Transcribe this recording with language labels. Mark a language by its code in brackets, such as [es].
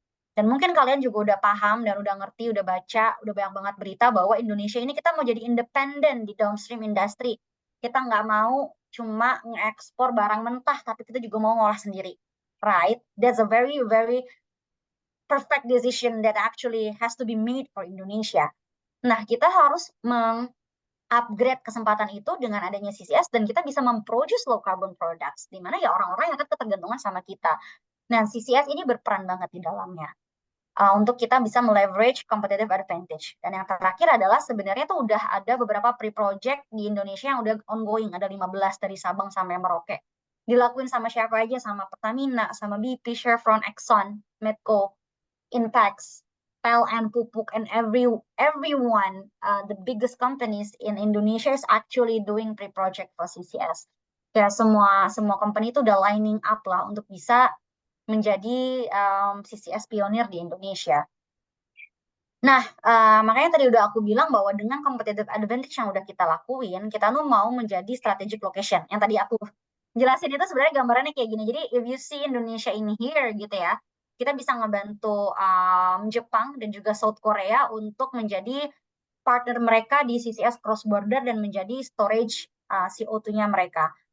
[id] Dan mungkin kalian juga udah paham dan udah ngerti, udah baca, udah banyak banget berita bahwa Indonesia ini kita mau jadi independen di downstream industry. Kita nggak mau cuma ngekspor barang mentah, tapi kita juga mau ngolah sendiri. [en] Right? That's a very, very perfect decision that actually has to be made for Indonesia. [id] Nah, kita harus upgrade kesempatan itu dengan adanya CCS dan kita bisa memproduce low carbon products, di mana ya orang-orang yang akan ketergantungan sama kita. Nah, CCS ini berperan banget di dalamnya untuk kita bisa meleverage competitive advantage. Dan yang terakhir adalah sebenarnya tuh udah ada beberapa pre-project di Indonesia yang udah ongoing, ada 15 dari Sabang sampai Merauke. Dilakuin sama siapa aja, [en] sama Pertamina, sama BP, Chevron, Exxon, Medco, Inpex, PLN, Pupuk, and everyone, the biggest companies in Indonesia is actually doing pre-project for CCS. [id] Ya semua company itu udah lining up lah untuk bisa menjadi CCS pionir di Indonesia. Nah, makanya tadi udah aku bilang bahwa dengan competitive advantage yang udah kita lakuin, kita tuh mau menjadi strategic location. Yang tadi aku jelasin itu sebenarnya gambarannya kayak gini. Jadi, [en] if you see Indonesia in here [id] gitu ya, kita bisa ngebantu Jepang dan juga South Korea untuk menjadi partner mereka di CCS cross border dan menjadi storage CO2-nya mereka.